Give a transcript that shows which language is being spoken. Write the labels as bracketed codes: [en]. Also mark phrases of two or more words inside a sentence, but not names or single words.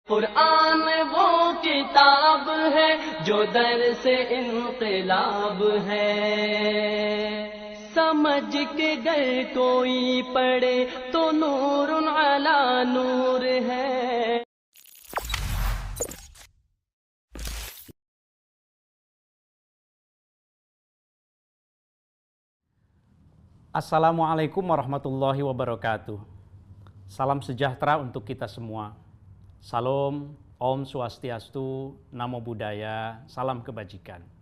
[hi] कुरान वो किताब है जो दर से इनकलाब है, समझ के गर कोई पढ़े तो [ar] نورٌ على نور [hi] है। [ar] السلام عليكم ورحمة الله وبركاته. [id] Salam sejahtera untuk kita semua. Salam, [sa] Om Swastiastu, [pi] Namo Buddhaya, [id] salam kebajikan.